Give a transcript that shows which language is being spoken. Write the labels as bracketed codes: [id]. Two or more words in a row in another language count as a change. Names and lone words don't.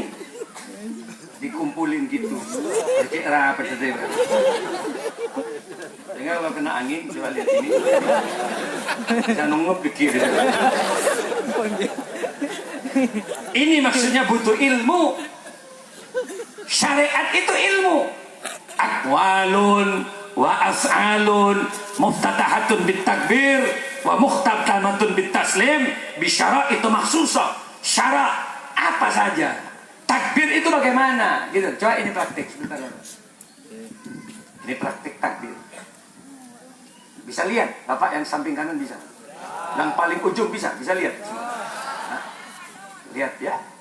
[id] Dikumpulin gitu. Kecik rapat saja. Sehingga kalau kena angin, coba lihat ini. Bisa nungup ke kiri. Ini maksudnya butuh ilmu. Syariat itu ilmu. [ar] أقوال وأفعال مفتتحة بالتكبير ومختتمة بالتسليم بشرائط مخصوصة. [id] Syarat apa saja. Takbir itu bagaimana? Gitu. Coba ini praktik sebentar. Ini praktik takbir. Bisa lihat, Bapak yang samping kanan bisa. Yang paling ujung bisa lihat. Nah, lihat ya.